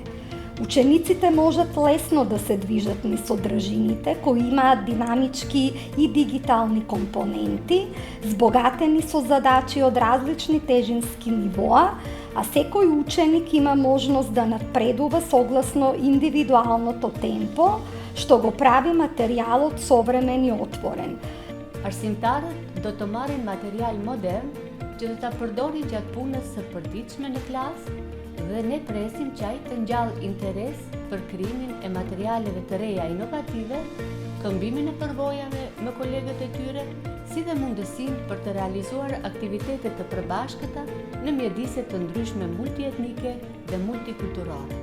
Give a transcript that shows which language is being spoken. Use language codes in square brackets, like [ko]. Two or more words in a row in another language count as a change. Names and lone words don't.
[mk] Учениците можат лесно да се движат низ содржините кои имаат динамички и дигитални компоненти, збогатени со задачи од различни тежински нивоа, а секој ученик има можност да напредува согласно индивидуалното темпо, што го прави материјалот современ и отворен. [sq] Arsimtarët do të marrin material modern që do ta përdorin gjatë punës së përditshme në klasë dhe ne presim që ai të ngjall interes për krijimin e materialeve të reja inovative, këmbimin e përvojave me kolegët e tyre, si dhe mundësinë për të realizuar aktivitete të përbashkëta në mjedise të ndryshme multietnike dhe multikulturore.